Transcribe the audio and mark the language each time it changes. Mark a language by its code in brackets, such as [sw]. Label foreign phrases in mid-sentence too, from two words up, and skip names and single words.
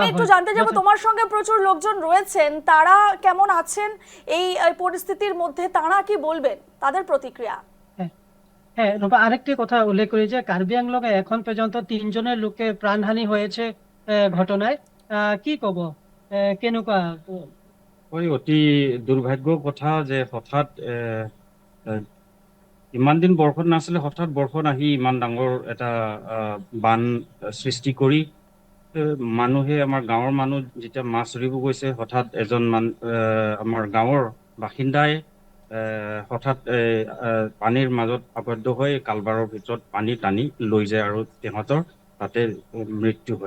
[bn] আমি একটু জানতে যাবো, তোমার সঙ্গে প্রচুর লোকজন রয়েছেন, তারা কেমন আছেন এই পরিস্থিতির মধ্যে, তারা কি বলবেন, তাদের প্রতিক্রিয়া? হ্যাঁ, আরেকটি কথা উল্লেখ করি যে কার্বি আংলংয়ে এখন পর্যন্ত 3 জনের লোকের প্রাণহানি হয়েছে ঘটনায়। [as] কি কব, কেনেকুৱা? অতি দুৰ্ভাগ্য কথা যে হঠাৎ ইমান দিন বৰষুণ নাছিলে, হঠাৎ বৰষুণ আহি ইমান ডাঙৰ এটা বান সৃষ্টি কৰি মানুহে, আমাৰ গাঁৱৰ মানুহ যেতিয়া মাছ ধৰিব গৈছে, হঠাৎ এজন আমাৰ গাঁৱৰ বাসিন্দাই হঠাৎ পানীৰ মাজত আবদ্ধ হৈ কালবাৰৰ ভিতৰত পানী টানি লৈ যায় আৰু সিহঁতৰ তাতে মৃত্যু হয়।